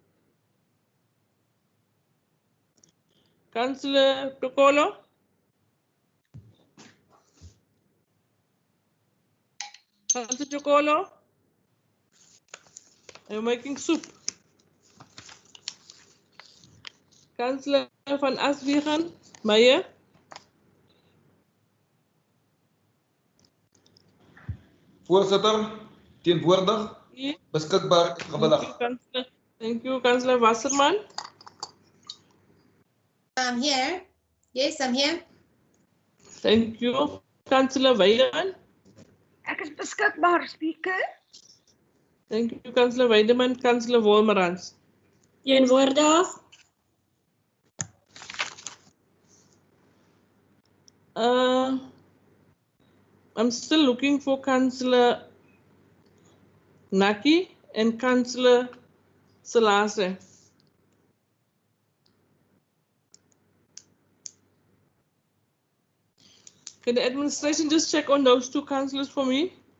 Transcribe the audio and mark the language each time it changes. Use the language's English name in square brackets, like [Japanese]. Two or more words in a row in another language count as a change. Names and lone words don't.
[English] Councillor Tokolo. Councillor Tokolo. Are you making soup? Councillor van Aswegen. Meyer. [Afrikaans] Voorzitter, teenwoordig, beskikbaar, gewillig. [English] Thank you, Councillor Wasserman. I'm here. Yes, I'm here. Thank you, Councillor Weideman. [Afrikaans] Ek is beskikbaar, speaker. [English] Thank you, Councillor Weideman. Councillor Wolmerans. [Afrikaans] Een woord af. [English] I'm still looking for Councillor Naki and Councillor Selase. Can the administration just check on those two councillors for me?